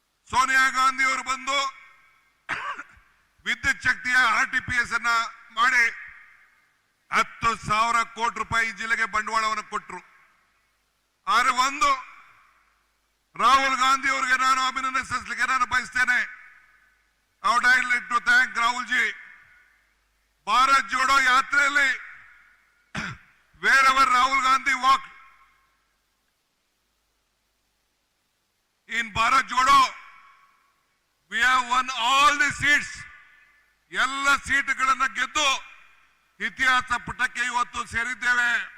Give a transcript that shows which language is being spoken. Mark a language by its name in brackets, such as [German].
[Kannada] ಸೋನಿಯಾ ಗಾಂಧಿ ಅವರು ಬಂದು ವಿದ್ಯುತ್ ಶಕ್ತಿಯ RTPS ಅನ್ನ ಮಾಡಿ 10,000 ಕೋಟಿ ರೂಪಾಯಿ ಈ ಜಿಲ್ಲೆಗೆ ಬಂಡವಾಳವನ್ನು ಕೊಟ್ಟರು. ಆದರೆ ಒಂದು ರಾಹುಲ್ ಗಾಂಧಿ ಅವರಿಗೆ ನಾನು ಅಭಿನಂದನೆ ಸಲ್ಲಿಸಲಿಕ್ಕೆ ನಾನು ಬಯಸ್ತೇನೆ. [English] I would like to thank Rahul ji. [Kannada] Bharat Jodo ಯಾತ್ರೆಯಲ್ಲಿ [English] wherever Rahul Gandhi walked in Bharat Jodo, we have won all the seats. [Kannada] ಎಲ್ಲ ಸೀಟುಗಳನ್ನು ಗೆದ್ದು ಇತಿಹಾಸ ಪುಟಕ್ಕೆ ಇವತ್ತು ಸೇರಿದ್ದೇವೆ.